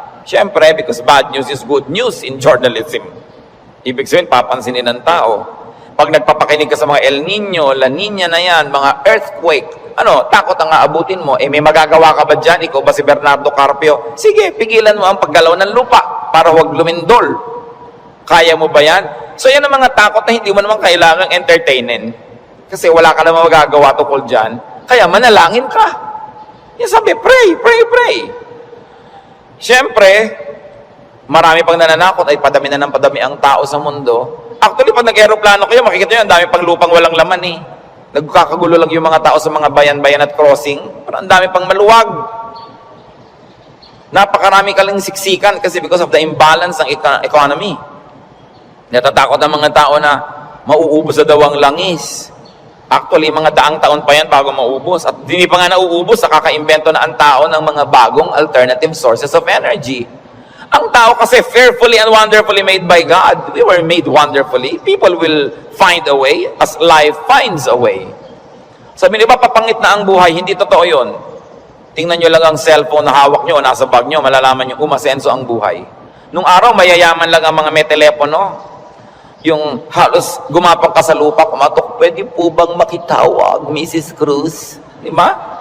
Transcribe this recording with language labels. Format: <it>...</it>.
<tl>Siyempre,</tl> <en>because bad news is good news in journalism.</en> <tl>Ibig sabihin, papansinin ng tao. Pag nagpapakinig ka sa mga El Nino, La Nina na yan, mga earthquake, takot ang aabutin mo. May magagawa ka ba dyan? Ikaw ba si Bernardo Carpio? Sige, pigilan mo ang paggalaw ng lupa para huwag lumindol. Kaya mo ba yan? So yan ang mga takot na hindi mo naman kailangang entertainin. Kasi wala ka naman magagawa tungkol dyan. Kaya manalangin ka. Yan sabi,</tl> <en>pray, pray, pray.</en> <tl>Siyempre, marami pang nananakot ay padami na ng padami ang tao sa mundo. Actually, pag nag-aeroplano kayo, makikita nyo, ang dami pang lupang walang laman eh. Nagkakagulo lang yung mga tao sa mga bayan-bayan at crossing. Pero ang dami pang maluwag. Napakarami ka lang siksikan kasi</tl> <en>because of the imbalance</en> <tl>ng economy. Natatakot ang mga tao na mauubos sa dawang langis. Actually, mga daang taon pa yan bago maubos. At hindi pa nga nauubos, nakaka-invento na ang tao ng mga bagong</tl> <en>alternative sources of energy.</en> <tl>Ang tao kasi</tl> <en>fearfully and wonderfully made by God. We were made wonderfully. People will find a way as life finds a way.</en> <tl>Sabi niyo ba, papangit na ang buhay? Hindi totoo yun. Tingnan nyo lang ang cellphone na hawak nyo o nasa bag nyo, malalaman nyo umasenso ang buhay. Nung araw, mayayaman lang ang mga may telepono. Yung halos gumapang ka sa lupa, kumatok, pwede po bang makitawag, Mrs. Cruz? Di ba?</tl>